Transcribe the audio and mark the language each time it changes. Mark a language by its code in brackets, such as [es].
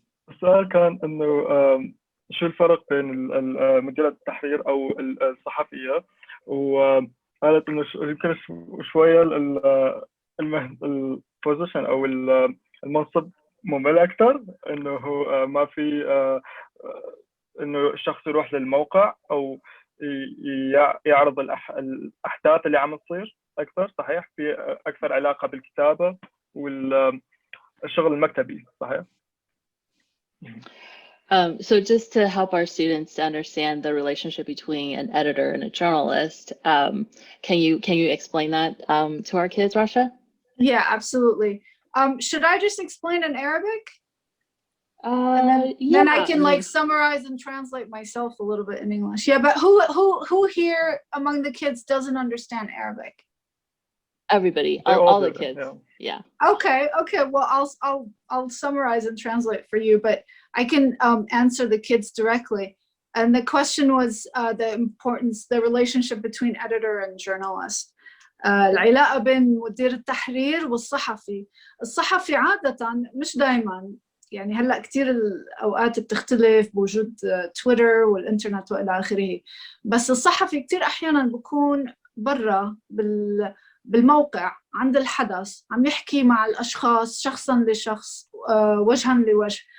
[ar] السؤال كان انه شو الفرق بين مديرة التحرير او الصحفية، وقالت انه يمكن شوية البوزيشن او المنصب ممل اكثر، انه ما في انه الشخص يروح للموقع او يعرض الاحداث اللي عم تصير اكثر. صحيح، في اكثر علاقه بالكتابه والشغل المكتبي. صحيح. [en] So just to help our students to understand the relationship between an editor and a journalist, can you explain that to our kids, Rasha? Yeah, absolutely. Should I just explain in Arabic? Then I can like summarize and translate myself a little bit in English. Yeah, but who here among the kids doesn't understand Arabic? Everybody, all the kids. Yeah. Okay. Well, I'll summarize and translate for you, but I can answer the kids directly. And the question was the relationship between editor and journalist. [ar] العلاقة بين مدير التحرير والصحفي. الصحفي عادة مش دايما، يعني هلا كثير الاوقات بتختلف بوجود تويتر والانترنت والى اخره، بس الصحفي كثير احيانا بكون برا بالموقع عند الحدث، عم يحكي مع الاشخاص شخصا لشخص، وجها لوجه.